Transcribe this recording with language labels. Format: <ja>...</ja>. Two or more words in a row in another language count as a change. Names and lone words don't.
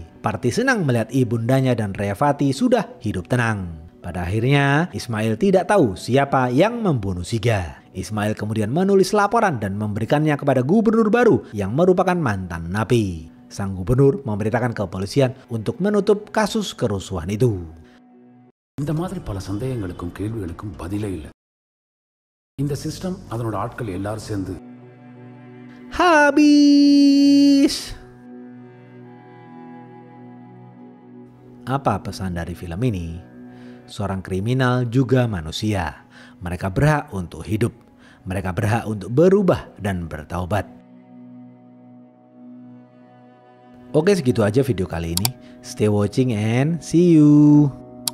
<id>Parti senang melihat ibundanya dan Revathi sudah hidup tenang. Pada akhirnya, Ismail tidak tahu siapa yang membunuh Siga. Ismail kemudian menulis laporan dan memberikannya kepada gubernur baru yang merupakan mantan napi. Sang gubernur memerintahkan kepolisian untuk menutup kasus kerusuhan itu.</id> <ta>இந்த மாதிரி பல சந்தேகங்களுக்கும் கேள்விகளுக்கும் பதிலே இல்லை. இந்த சிஸ்டம் அதனோட ஆட்கள் எல்லாரும் சேர்ந்து</ta> <id>Habis. Apa pesan dari film ini? Seorang kriminal juga manusia. Mereka berhak untuk hidup. Mereka berhak untuk berubah dan bertaubat. Oke, segitu aja video kali ini.</id> <en>Stay watching and see you.</en>